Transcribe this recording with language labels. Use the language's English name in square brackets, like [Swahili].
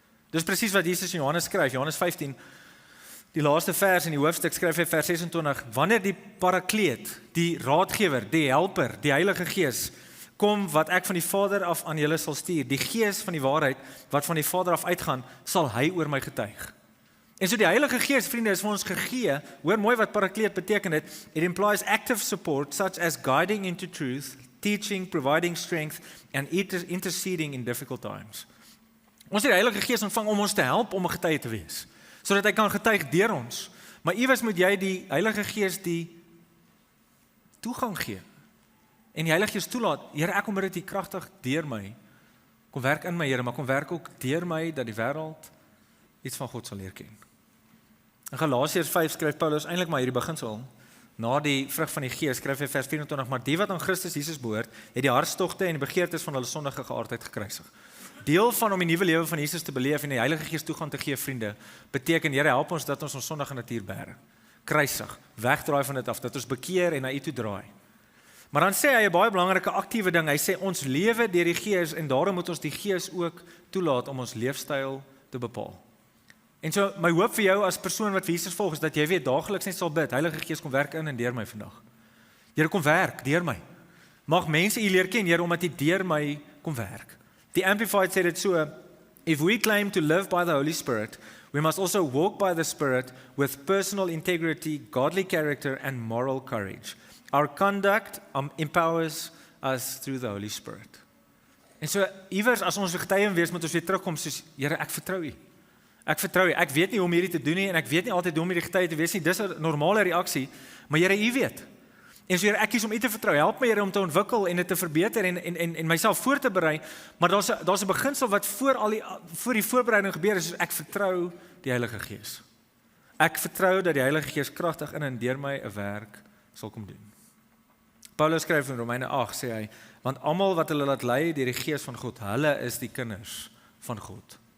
[Afrikaans] Dis presies wat Jesus in Johannes skryf, Johannes 15, die laaste vers in die hoofstuk skryf hy vers 26, wanneer die Parakleet, die raadgewer, die helper, die Heilige Gees kom wat ek van die Vader af aan julle sal stuur, die Gees van die waarheid wat van die Vader af uitgaan, sal hy oor my getuig. En so die Heilige Gees, vriende, is vir ons gegee. Hoor mooi wat Parakleet beteken dit. [English] It implies active support such as guiding into truth, teaching, providing strength and interceding in difficult times. [Afrikaans] Ons het die Heilige Gees ontvang om ons te help om 'n getuie te wees, sodat hy kan getuig deur ons. Maar iewers moet jy die Heilige Gees die toegang gee. En die Heilige Gees toelaat, Here, ek kom bid dat U kragtig deur my kom werk in my, Here, maar kom werk ook deur my dat die wêreld iets van God sal leer ken. In Galasiërs 5 skryf Paulus eintlik maar hierdie beginsel. Na die vrug van die Gees skryf hy vers 24, maar die wat aan Christus Jesus behoort, het die hartstogte en die begeertes van hulle sondige geaardheid gekruisig. Deel van om die nuwe lewe van Jesus te beleef en die Heilige Gees toegang te gee, vriende, beteken, Here, help ons dat ons sondige natuur bære. Kruisig, wegdraai van dit af, dat ons bekeer en na U toe draai. Maar dan sê hy 'n baie belangrike aktiewe ding. Hy sê ons lewe deur die Gees en daarom moet ons die Gees ook toelaat om ons leefstyl te bepaal. En so my hoop vir jou as persoon wat vir Jesus volg is dat jy weet daagliks net sal bid, Heilige Gees kom werk in en deur my vandag. Here kom werk deur my. Mag mense U leer ken, Here, omdat U deur my kom werk. Die Amplified sê dit so, [English] if we claim to live by the Holy Spirit, we must also walk by the Spirit with personal integrity, godly character and moral courage. Our conduct empowers us through the Holy Spirit. [Afrikaans] En so iewers as ons getuie wees, moet ons weer terugkom soos, Here, ek vertrou U. Ek vertrou U. Ek weet nie hoe om hierdie te doen nie en ek weet nie altyd hoe om hierdie getuie te wees nie. Dis 'n normale reaksie, maar Here, U weet. En so Here, ek kies om U te vertrou. Help my, Here, om te ontwikkel en dit te verbeter en myself voor te berei. Maar daar's 'n beginsel wat voor die voorbereiding gebeur is, ek vertrou die Heilige Gees. Ek vertrou dat die Heilige Gees kragtig in en deur my 'n werk sal kom doen. Paulus skryf in Romeine 8, sê hy, want almal wat hulle laat lei deur die Gees van God, hulle is die kinders van God.